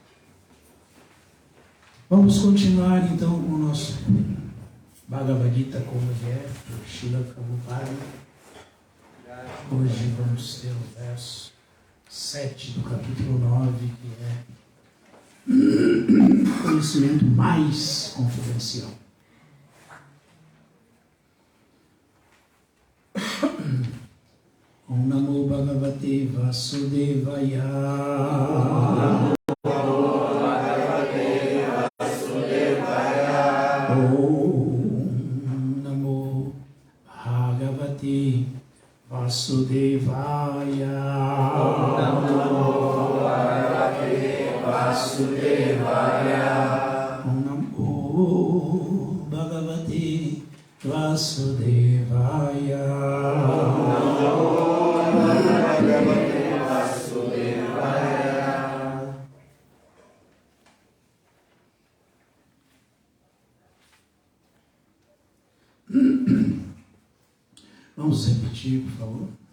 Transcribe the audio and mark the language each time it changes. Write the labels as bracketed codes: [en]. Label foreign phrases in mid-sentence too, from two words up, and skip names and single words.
[pt] Vamos continuar então com o nosso Bhagavad Gita como é, do Srila Prabhupada. Hoje vamos ter o verso 7 do capítulo 9, que é o conhecimento mais confidencial. [sa] ओं नमो भगवते वासुदेवाय. ओं नमो भगवते वासुदेवाय. ओं नमो भगवते वासुदेवाय. ओं नमो भगवते वासुदेवाय. [pt] Vamos repetir, por favor.